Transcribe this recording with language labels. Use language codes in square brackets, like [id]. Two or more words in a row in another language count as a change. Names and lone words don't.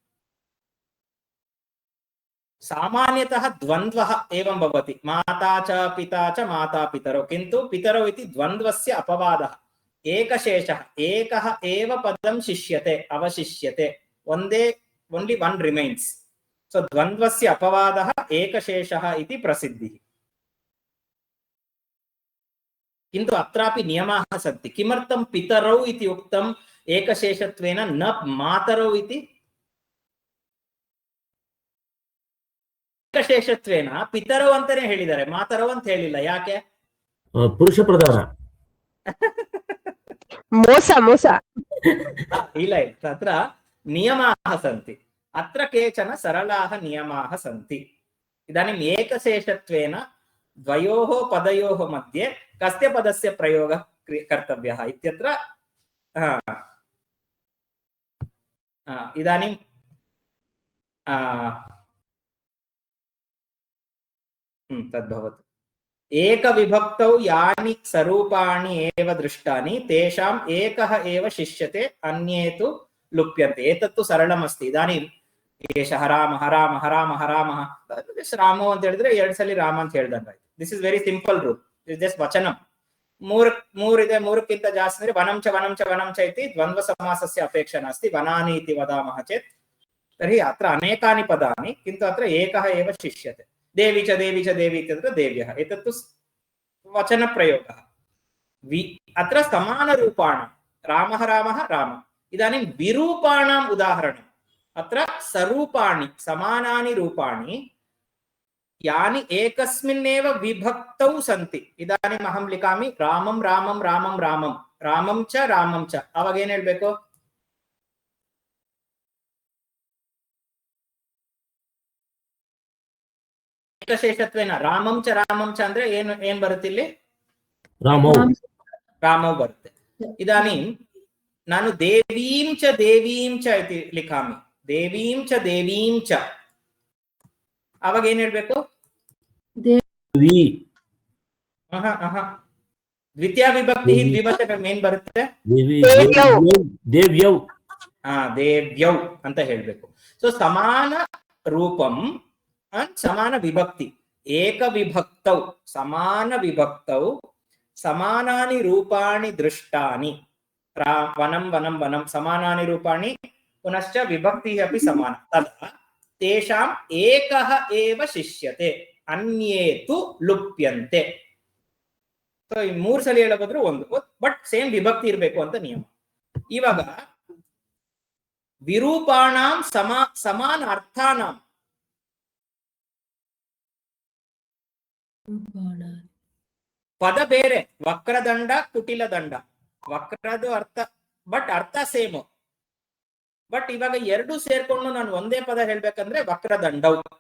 [sa] सामान्यतः द्वन्द्वः एवं भवति, माता च पिता च माता पितरौ, किन्तु पितरौ इति द्वन्द्वस्य अपवादः, एकशेषः, एकः एव पदं शिष्यते, अवशिष्यते, [en] only one remains. [sa] सो द्वन्द्वस्य अपवादः एकशेषः इति प्रसिद्धिः। किन्तु अत्रापि नियमाः सन्ति। किमर्थं पितरौ इति उक्तम् एकशेषत्वेन, न मातरौ इति? [kn] ಏಕಶೇಷತ್ವೇನ ಪಿತರೌ ಅಂತಾನೆ ಹೇಳಿದ್ದಾರೆ, ಮಾತರೌ ಅಂತ ಹೇಳಿಲ್ಲ, ಯಾಕೆ? ಪುರುಷ ಪ್ರಧಾನ. ಮೋಸ ಮೋಸ. ಇಲ್ಲ, [sa] ತತ್ರ ನಿಯಮಾः सन्ति, अत्र केचन सरलाः नियमाः सन्ति। इदानीम् एकशेषत्वेन द्वयोः पदयोः मध्ये कस्य पदस्य प्रयोगः कर्तव्यः इत्यत्र इदानीं तद्भवतु। एकविभक्तौ यानि स्वरूपाणि एव दृष्टानि तेषाम् एकः एव शिष्यते, अन्ये तु लुप्यन्ते। एतत्तु सरलमस्ति। इदानीम् एषः रामः रामः रामः रामः रामो [kn] ಅಂತ ಹೇಳಿದ್ರೆ ಎರಡು ಸಲ ರಾಮ ಅಂತ ಹೇಳ್ದಂಗಾಯ್ತು. [en] this is very simple rule, is just [sa] ವಚನಂ. [kn] ಮೂರಿದೆ, ಮೂರಕ್ಕಿಂತ ಜಾಸ್ತಿ ಅಂದ್ರೆ [sa] ವನಂ ಚ ವನಂ ಚ ವನಂ ಚ इति द्वन्द्व समासस्य अपेक्षा नास्ति। वनानि इति वदामः चेत् तर्हि अत्र अनेकानि पदानि, किन्तु अत्र एकः एव शिष्यते। देवी च देवी च देवी इत्यत्र देव्यः, एतत्तु वचनप्रयोगः। अत्र समानरूपाणां रामः रामः राम। इदानीं विरूपाणाम् उदाहरणम्, अत्र सरूपाणि समानानि रूपाणि यानि एकस्मिन्नेव विभक्तौ सन्ति। इदानीम् अहं लिखामि रामं रामं रामं रामं, रामं च [kn] अವಾಗ ಏನು ಹೇಳಬೇಕು? [sa] ಏಕಶೇಷತ್ವೇನ ರಾಮಂ ಚ [kn] ಅಂದ್ರೆ ಏನು ಬರುತ್ತೆ ಇಲ್ಲಿ? ರಾಮೌ ಬರುತ್ತೆ। इदानीं ನಾನು [sa] ದೇವೀಂ ಚ इति लिखामि, ದೇವೀಂ ಚ [kn] ಅವಾಗ ಏನು ಹೇಳಬೇಕು? ದೇವಿ। ದ್ವಿತೀಯ ವಿಭಕ್ತಿ ದ್ವಿವಚನ ಏನು ಬರುತ್ತೆ? ದೇವ್ಯೌ ದೇವ್ಯೌ ಅಂತ ಹೇಳಬೇಕು। [sa] ಸೊ ಸಮಾನ ರೂಪಂ ಸಮಾನ ವಿಭಕ್ತಿ, ಏಕವಿಭಕ್ತೌ ಸಮಾನ ವಿಭಕ್ತೌ ಸಮಾನಾನಿ ರೂಪಾಣಿ ದೃಷ್ಟಾನಿ, ವನಂ ವನಂ ವನಂ ಸಮಾನಾನಿ ರೂಪಾಣಿ ಪುನಶ್ಚ ವಿಭಕ್ತಿ अपि ಸಮಾನ, ತದಾ ತೇಷಾಂ ಏಕಃ ಏವ ಶಿಷ್ಯತೆ, ಅನ್ಯೇ ತು ಲುಪ್ಯಂತೆ। [kn] ಸೊ ಈ ಮೂರು ಸಲ ಹೇಳೋದಾದ್ರೆ ಒಂದು, [en] but same [kn] ವಿಭಕ್ತಿ ಇರಬೇಕು ಅಂತ ನಿಯಮ। ಇವಾಗ [sa] ವಿರೂಪಾಣಾಂ ಸಮಾನ ಅರ್ಥಾನಾಂ, [kn] ಪದ ಬೇರೆ, ವಕ್ರದಂಡ ಕುಟಿಲ ದಂಡ, ವಕ್ರದ ಅರ್ಥ ಬಟ್ ಅರ್ಥ ಸೇಮ್, ಬಟ್ ಇವಾಗ ಎರಡು ಸೇರ್ಕೊಂಡು ನಾನು ಒಂದೇ ಪದ ಹೇಳ್ಬೇಕಂದ್ರೆ ವಕ್ರದಂಡೌ,